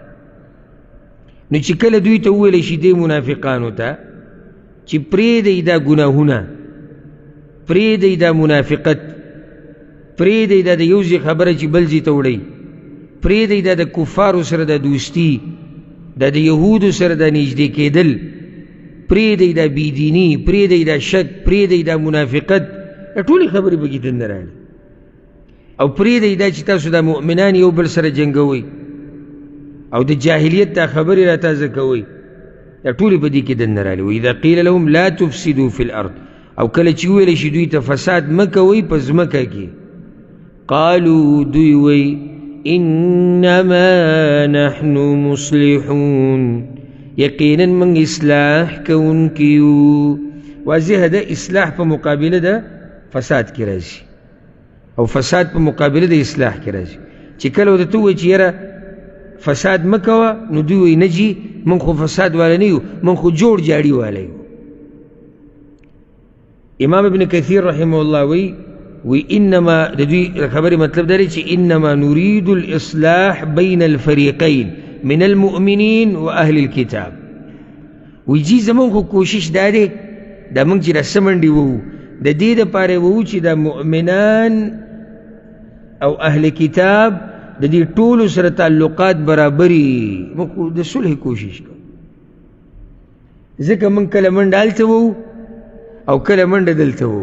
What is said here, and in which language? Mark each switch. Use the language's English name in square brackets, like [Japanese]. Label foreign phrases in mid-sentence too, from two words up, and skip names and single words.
[Pashto] نو چې کله دوی ته وویلی شي دې منافقانو ته چې پرېږدئ دا ګناهونه، پرېږدئ دا منافقت، پرېږدئ دا د یو ځای خبره چې بل ځای ته وړئ، پرېږدئ دا د کفارو سره د دوستي، دا د یهودو سره د نږدې کېدل، پرېږدئ دا بېدیني، پرېږدئ دا شک، پرېږدئ دا منافقت، دا ټولې خبرې پکې دننه راغلي. او پرېږدئ دا چې تاسو دا مؤمنان یو بل سره جنګوئ او د جاهلیت دا خبرې را تازه کوئ، دا ټولې په دې کې دننه راغلي. [Arabic] وإذا قیل لهم لا تفسدوا فی الارض، [Pashto] او کله چې وویلی شي دوی ته فساد مه کوئ په ځمکه کې، قالوا دوی وایي [Arabic] انما نحن مصلحون، [Pashto] یقینا من اصلاح کوونکي یو. واضح ده اصلاح په مقابله ده فساد کې راځي، او فساد په مقابله د اصلاح کې راځي. چې کله ورته ووایي چې یاره فساد مه کوه، نو دوی وایي نه جي من خو فساد والا نه یو، من خو جوړ جاړي والا یو. امام ابن کثیر [Arabic] رحمه الله [Pashto] وی انما د دوی خبرې مطلب دا دی چې [Arabic] انما نريد الاصلاح بین الفریقین من المؤمنین و اهل الكتاب. [Pashto] وی جی زمون خو کوشش دا دی دا موږ چې راسه منډې ووو د دې دپاره ووو چې دا مؤمنان او اهل کتاب د دې ټولو سره تعلقات برابري، موږ د صلح کوشش کوو. ځکه موږ کله منډه هلته ووو او کله منډه دلته ووو.